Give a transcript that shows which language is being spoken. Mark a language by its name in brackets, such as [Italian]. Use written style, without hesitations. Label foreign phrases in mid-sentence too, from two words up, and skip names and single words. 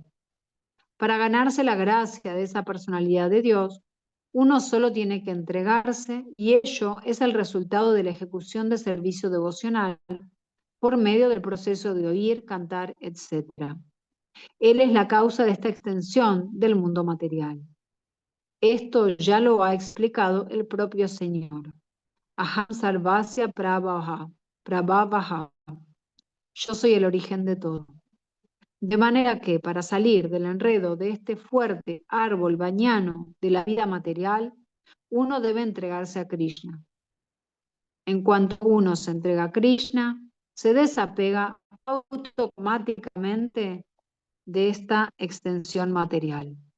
[Spanish] Para ganarse la gracia de esa personalidad de Dios, uno solo tiene que entregarse y ello es el resultado de la ejecución de servicio devocional por medio del proceso de oír, cantar, etc. Él es la causa de esta extensión del mundo material. Esto ya lo ha explicado el propio Señor. [Sanskrit] अहं सर्वस्य प्रभवः. [Spanish] Yo soy el origen de todo. De manera que para salir del enredo de este fuerte árbol bañano de la vida material, uno debe entregarse a Krishna. En cuanto uno se entrega a Krishna, se desapega automáticamente de esta extensión material.